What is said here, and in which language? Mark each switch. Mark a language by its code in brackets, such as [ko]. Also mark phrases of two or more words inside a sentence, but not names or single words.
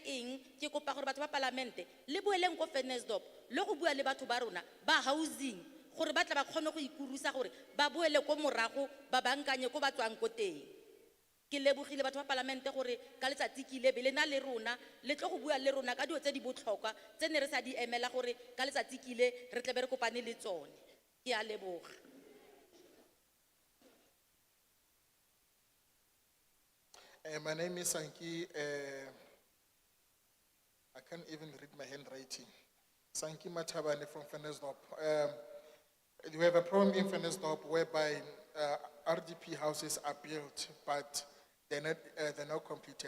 [tn] eng ke kopa gore batho ba parlamente le boeleng ko Klerksdorp le go bua le batho ba rona ba housing gore ba tla ba kgone go ikurusa gore ba boele ko morago ba bankanye ko ba tswang ko teng ke lebogile batho ba parlamente gore ka letsatsi ke ile bele na le rona le tlo go bua le rona ka dio tse di botlhokwa tse ne re sa di emela gore ka letsatsi ke ile re tle be re kopane le tsone ke a leboga. [en] My name is Sanki. I can't even read my handwriting. Sanki Matabane from Klerksdorp. We have a problem in Klerksdorp whereby RDP houses are built, but they're not completed.